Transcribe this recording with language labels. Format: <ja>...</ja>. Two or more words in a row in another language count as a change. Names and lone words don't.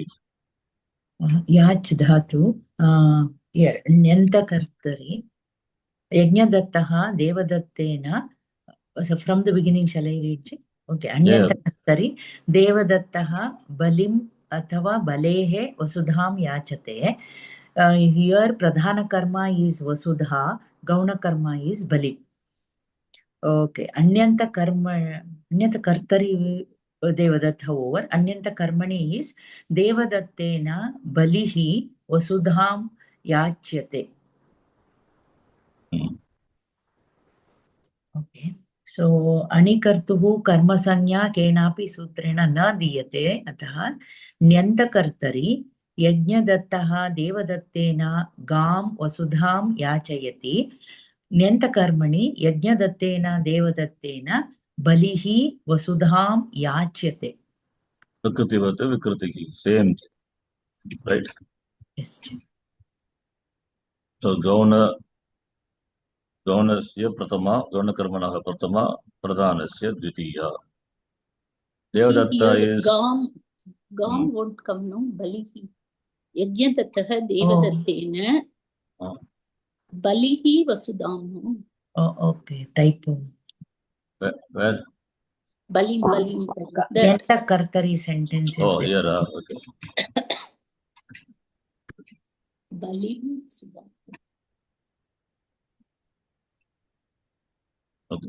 <sa>याच धातु ण्यन्तकर्तरि यज्ञदत्तः देवदत्तेन</sa> <en>from the beginning shall I read? Okay.</en> <sa>अन्यन्तकर्तरि देवदत्तः बलिम् अथवा बलेः वसुधां याचते.</sa> <en>Here</en> <sa>प्रधान कर्म</sa> <en>is vasudha,</en> <sa>गौण कर्म</sa> <en>is bali. Okay.</en> <sa>अण्यन्त कर्तरि देवदत्त over. अण्यन्त कर्मणि is देवदत्तेन बलिः वसुधां याच्यते.</sa> <en>Okay.</en> <sa>So अणिकर्तुः कर्मसंज्ञा केनापि सूत्रेण न दीयते अतः ण्यन्तकर्तरि यज्ञदत्तः देवदत्तेन गां वसुधां याचयति. ण्यन्तकर्मणि यज्ञदत्तेन देवदत्तेन बलिः वसुधां याच्यते. प्रकृतिवत् विकृतिः.</sa> <en>Same thing. Right? Yes. So,</en> <sa>गौणस्य प्रथमा गौण कर्मणः प्रथमा प्रधानस्य द्वितीया.</sa> <en>Devadatta is. Gam won't come, no? Balihi.</en> <sa>यज्ञदत्तः देवदत्तेन. बलिः वसुधां, no?</sa> <en>Oh, okay. Typo. Where? Balim. Nyantakartari sentence is Oh, there. here. Okay.</en> <sa>बलिं वसुधां.</sa> <en>Okay.</en>